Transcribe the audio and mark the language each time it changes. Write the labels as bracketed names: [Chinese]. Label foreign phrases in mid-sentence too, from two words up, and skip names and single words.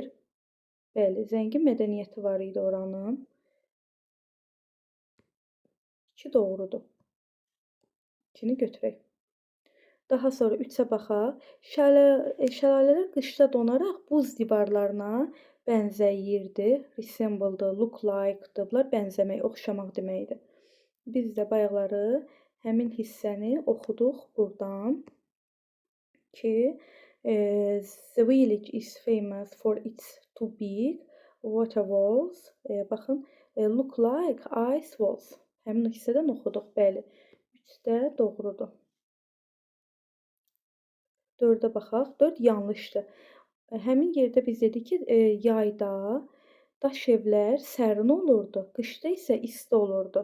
[Azerbaijani] Bəli, zəngin mədəniyyəti var idi oranın. 2 doğrudur. 2-ni götürək. Daha sonra 3-ə baxaq. Şəlalələr qışda donaraq buz divarlarına bənzəyirdi. Resemble-dır, [English] look like- [Azerbaijani] dır. Bunlar bənzəmək, oxşamaq deməkdir. Biz də bayaqları həmin hissəni oxuduq buradan ki, [English] the village is famous for its too big water walls. Baxın, look like ice walls. [Azerbaijani] Həmin hissədən oxuduq, bəli. 3 də doğrudur. 4-ə baxaq. 4 yanlışdır. Həmin yerdə biz dedik ki, yayda daş evlər sərin olurdu, qışda isə isti olurdu.